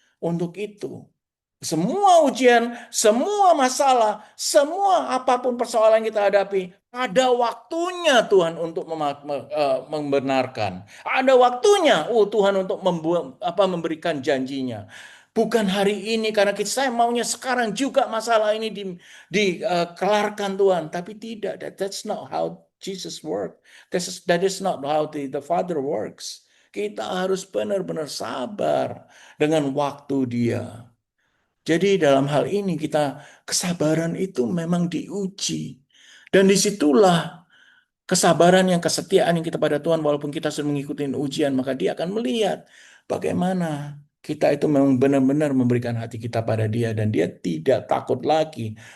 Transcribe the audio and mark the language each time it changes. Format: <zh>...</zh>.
<id>Untuk itu, semua ujian, semua masalah, semua apapun persoalan yang kita hadapi, ada waktunya Tuhan untuk membenarkan. Ada waktunya Tuhan untuk memberikan janjinya. Bukan hari ini karena saya maunya sekarang juga masalah ini dikelarkan Tuhan, tapi tidak.</id> <en>That's not how Jesus worked. That is not how the Father works.</en> <id>Kita harus benar-benar sabar dengan waktu Dia. Jadi dalam hal ini kesabaran itu memang diuji. Dan disitulah kesabaran yang kesetiaan yang kita pada Tuhan walaupun kita sudah mengikuti ujian maka dia akan melihat bagaimana kita itu memang benar-benar memberikan hati kita pada dia dan dia tidak takut lagi.</id>